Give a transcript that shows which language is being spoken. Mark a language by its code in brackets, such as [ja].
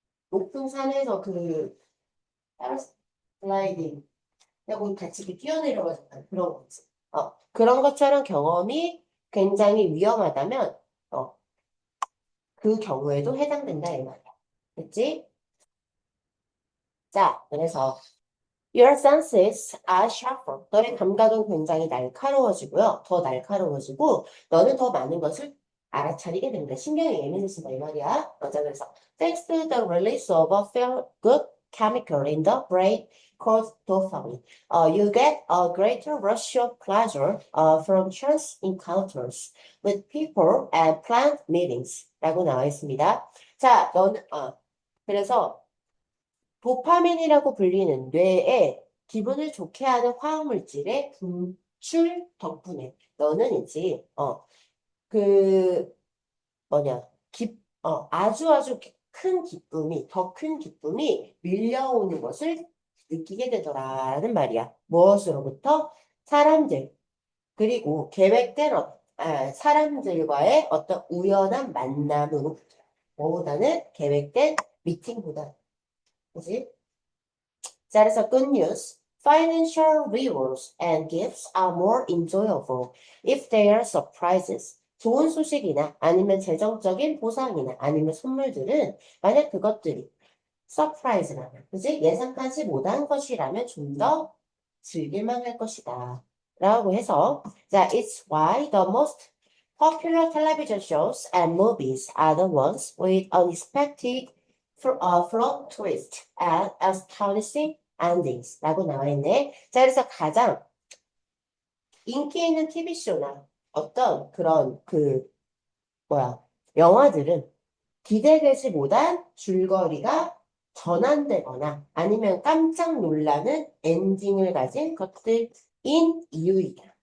[ko] 높은 산에서 그 패러글라이딩 하고 같이 이렇게 뛰어내려가지고 그런 거지. 그런 것처럼 경험이 굉장히 위험하다면 어, 그 경우에도 해당된다 이 말이야. 됐지? 자, 그래서 [en] your senses are sharper. [ko] 너의 감각은 굉장히 날카로워지고요. 더 날카로워지고 너는 더 많은 것을 알아차리게 됩니다. 신경이 예민해진다 이 말이야. 맞아. 그래서 [en] thanks to the release of a feel good chemical in the brain called dopamine, you get a greater rush of pleasure from chance encounters with people and planned meetings [ko] 라고 나와 있습니다. 자, 너는 그래서 도파민이라고 불리는 뇌에 기분을 좋게 하는 화학물질의 분출 덕분에 너는 이제 그 뭐냐 아주 큰 기쁨이 더 큰 기쁨이 밀려오는 것을 느끼게 되더라는 말이야. 무엇으로부터? 사람들 그리고 계획된 사람들과의 어떤 우연한 만남으로부터 뭐보다는 계획된 미팅보다 그지? 자, 그래서 [en] good news. Financial rewards and gifts are more enjoyable if they are surprises. [ko] 좋은 소식이나 아니면 재정적인 보상이나 아니면 선물들은 만약 그것들이 서프라이즈라면, 그지? 예상하지 못한 것이라면 좀 더 즐길만 할 것이다. 라고 해서, 자, [en] it's why the most popular television shows and movies are the ones with unexpected plot twist and astonishing endings. [ko] 라고 나와 있네. 자, 그래서 가장 인기 있는 TV쇼나 어떤 그런 뭐야, 영화들은 기대되지 못한 줄거리가 전환되거나 아니면 깜짝 놀라는 엔딩을 가진 것들인 이유이다.